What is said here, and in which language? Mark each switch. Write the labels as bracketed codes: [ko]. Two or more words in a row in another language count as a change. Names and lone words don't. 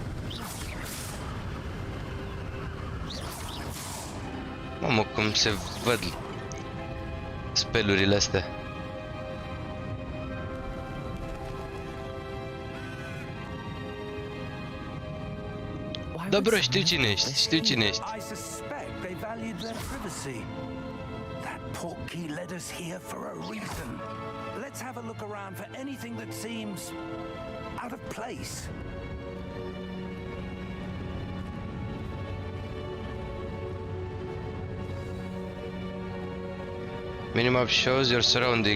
[ro] Mamă, cum se văd spelurile astea. Da, bro, știu cine ești, știu cine ești. [en] I suspect they valued their privacy. That portkey led us here for a reason. Let's have a look around for anything that seems out of place. Minimap shows your surrounding.